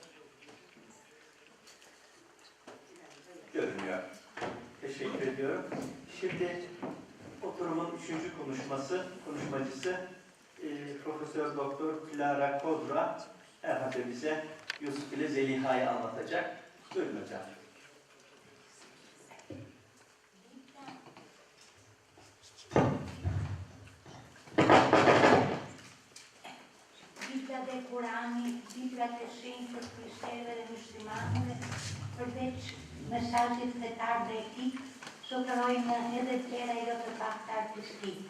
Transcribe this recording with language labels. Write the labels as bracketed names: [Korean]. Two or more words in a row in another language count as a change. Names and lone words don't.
[Turkish] Görünüyor. Teşekkür ediyorum. Şimdi oturumun 3. konuşmacısı Profesör Doktor Clara Kodra herhalde bize Yusuf ile Zeliha'yı anlatacak. Buyurun hocam. [Albanian] Biblia dhe Kurani, Biblia të shenjtë të krishterëve dhe muslimanëve, përveç mesazhit fetar dhe etik, sotërojnë edhe tjera jo të pakta artistike.